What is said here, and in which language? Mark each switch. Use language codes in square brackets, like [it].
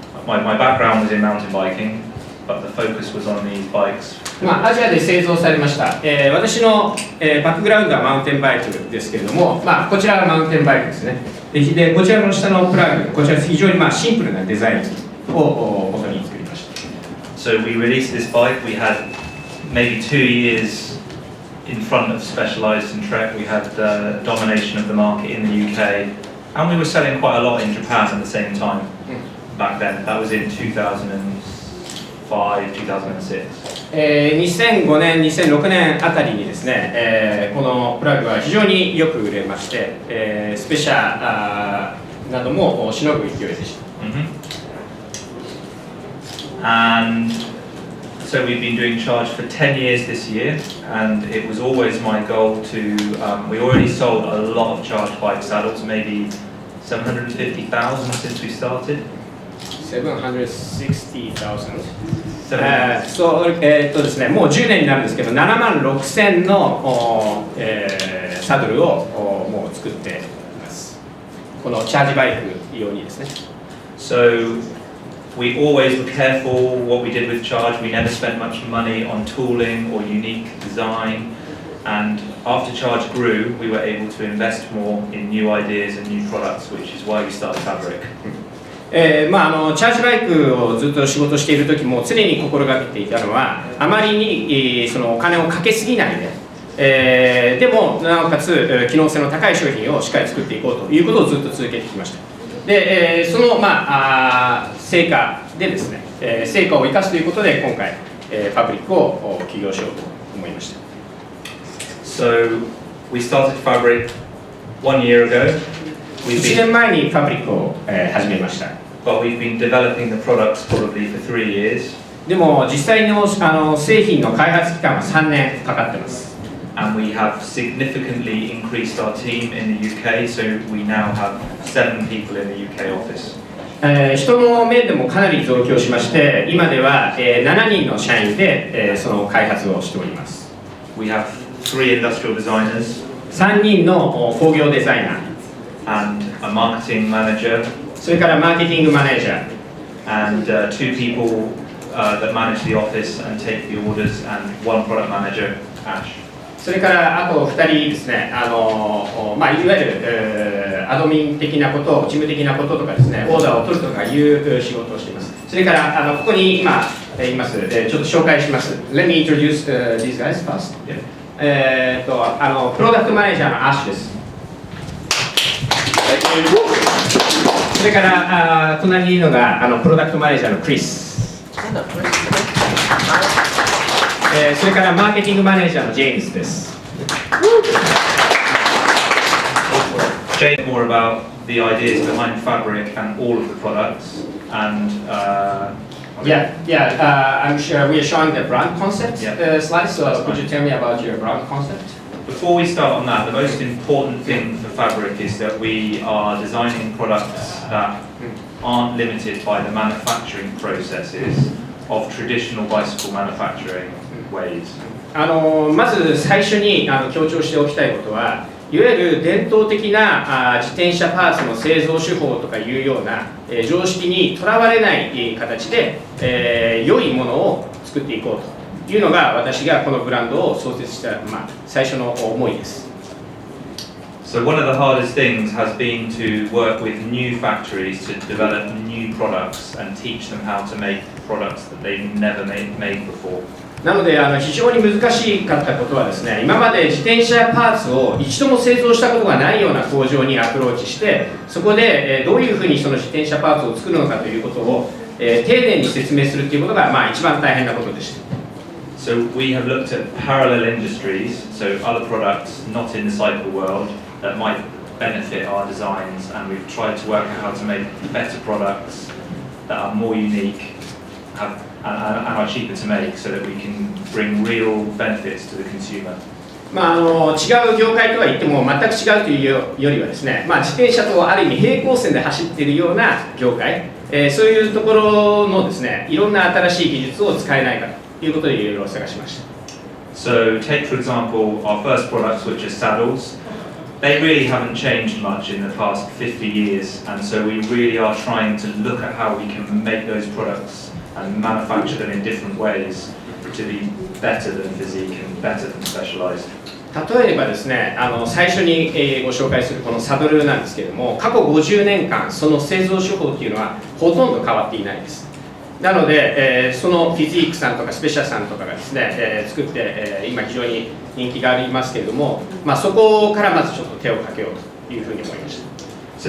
[en] My background was in mountain biking, but the focus was on these bikes. [ja] アジアで製造されました。私の、バックグラウンドはマウンテンバイクですけれども、こちらがマウンテンバイクですね。でこちらの下のプラグ、こちら非常にシンプルなデザインを元に作りました。 [en] So we released this bike. We had maybe 2 years in front of Specialized and Trek. We had domination of the market in the UK, and we were selling quite a lot in Japan at the same time. Back then, that was in 2005, 2006. [ja] 2005年、2006年あたりにですね、このプラグは非常によく売れまして、スペシャなどもしのぐ勢いでした。 [en] And so we've been doing Charge for 10 years this year, and it was always my goal to, we already sold a lot of Charge Bike saddles, maybe 750,000 since we started. [ja] 760,000 そうですね、もう10年になるんですけど、7万6000の、サドルをもう作っています。このチャージバイク用にですね。 [en] So we always were careful what we did with Charge. We never spent much money on tooling or unique design. And after Charge grew, we were able to invest more in new ideas and new products, which is why we started Fabric. [ja] チャージバイクをずっと仕事している時も常に心がけていたのはあまりに、そのお金をかけすぎないで、でもなおかつ機能性の高い商品をしっかり作っていこうということをずっと続けてきました。で、その、成果でですね、成果を生かすということで今回、ファブリックを起業しようと思いました。 [en] So we started Fabric 1 year ago. [ja] 1年前にファブリックを、始めました。 [en] but we've been developing the products probably for 3 years. [ja] でも実際の製品の開発期間は3年かかってます。 [en] And we have significantly increased our team in the UK, so we now have 7 people in the UK office. [ja] 人の面でもかなり増強しまして、今では7人の社員でその開発をしております。 [en] We have 3 industrial designers [ja] 3人の工業デザイナー、 [en] and a marketing manager [ja] それからマーケティングマネージャー、 [en] and 2 people that manage the office and take the orders, and 1 product manager, Ash. [ja] それからあと2人ですね、いわゆる、アドミン的なこと、事務的なこととかですね、オーダーを取るとかいう仕事をしています。それからここに今います、ちょっと紹介します。 [en] Let me introduce these guys first. [ja] プロダクトマネージャーのアッシュです。それから隣にいるのがプロダクトマネージャーのクリス。それからマーケティングマネージャーのジェームズです。 [en] Jane more about the ideas behind Fabric and all of the products, and I'm sure we are showing the brand concept slide. So could you tell me about your brand concept? Before we start on that, the most important thing for Fabric is that we are designing products that aren't limited by the manufacturing processes of traditional bicycle manufacturing ways. [ja] まず最初に強調しておきたいことは、いわゆる伝統的な自転車パーツの製造手法とかいうような常識にとらわれない形で良いものを作っていこうというのが私がこのブランドを創設した最初の思いです。 [en] So one of the hardest things has been to work with new factories to develop new products and teach them how to make products that they've never made before. [ja] なので非常に難しかったことはですね、今まで自転車パーツを一度も製造したことがないような工場にアプローチして、そこでどういうふうにその自転車パーツを作るのかということを丁寧に説明するということが一番大変なことでした。 [en] So we have looked at parallel industries, so other products not in the cycle world that might benefit our designs, and we've tried to work out how to make better products that are more unique and are cheaper to make, so that we can bring real benefits to the consumer. [ja] 違う業界とは言っても全く違うというよりはですね、自転車とある意味平行線で走っているような業界、そういうところのですね、いろんな新しい技術を使えないかということでいろいろ探しました。 [en] So take for example our first products, which are saddles. They really haven't changed much in the past 50 years, and so we really are trying to look at how we can make those products and manufacture them in different ways to be better than physique and better than specialized. [ja] 例えばですね、最初にご紹介するこのサドルなんですけれども、過去50年間その製造手法っていうのはほとんど変わっていないです。なので、そのフィジークさんとかスペシャさんとかがですね、作って、今非常に人気がありますけれども、そこからまずちょっと手をかけようというふうに思いました。